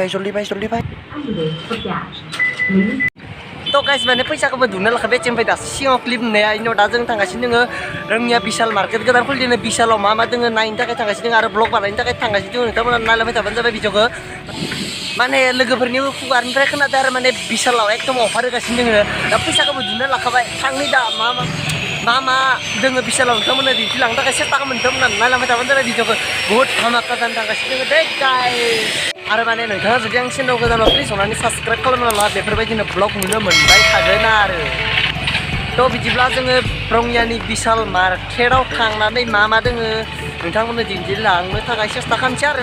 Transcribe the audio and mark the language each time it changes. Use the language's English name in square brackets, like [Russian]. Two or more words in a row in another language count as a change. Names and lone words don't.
[Bodo] To guys mane paisa ko baduna lakhabe chempai da singo clip ne aino da jeng thangasini nge Rangia Vishal market godan khulidine Vishal ma denge nain takai thangasini aro blog banaini takai thangasini nge tamona nalabai taban jabai video ko mane logoforni fugarनिफ्राय खोनादों आरो माने Vishalआव एकदम अफार होगासिनो दङ दा फैसाखौ बुथुमना लाखाबाय थांनि दा मा दङ Vishalआव नोंथांमोननो दिन्थिलांनो थाखाय सेस्था खालामो नोंथांमोना नायलांबाय थाबानो जाबाय भिडिअखौ [Hindi] बहुत धामाका [Bodo] जानो थांगासिनो दङ दे गाइस आरो माने नोंथाङा जुदि आं चेनेल गोदानाव प्लिज अननानै साबस्क्राइब खालामना ला बेफोरबायदिनो ब्लग नुनो मोनबाय थागोन आरो थ' बिदिब्ला जोङो रंगियानि Vishal मार्केटआव थांनानै मा दोङो नोंथांमोननो दिन्थिलांनो थाखाय सेस्था खालामसै आरो